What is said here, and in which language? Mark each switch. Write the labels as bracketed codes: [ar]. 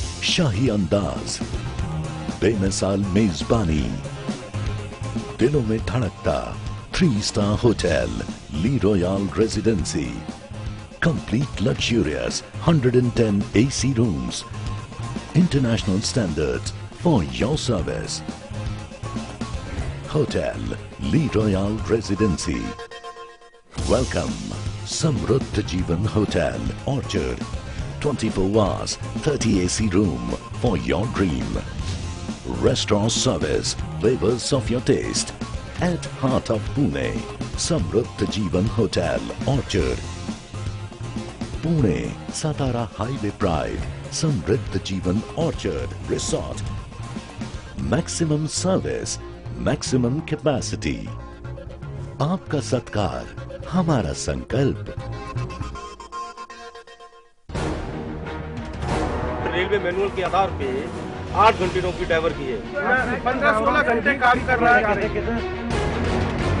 [hi] शाही अंदाज, बेमिसाल मेजबानी, दिलों में धड़कता 3 star hotel Lee royal residency, complete luxurious 110 AC rooms, international standards for your service. [en] Hotel Lee Royal Residency. Welcome, Samruddha Jeevan Hotel, Orchard. 24 hours, 30 AC room for your dream. Restaurant service, flavors of your taste. At heart of Pune, Samruddha Jeevan Hotel, Orchard. Pune, Satara Highway Pride, Samruddha Jeevan Orchard Resort. Maximum service, maximum capacity. [hi] आपका सत्कार, हमारा संकल्प। Railway manual के आधार पे 8 घंटे नौकरी driver की है, 15-16 घंटे काम कर रहा है।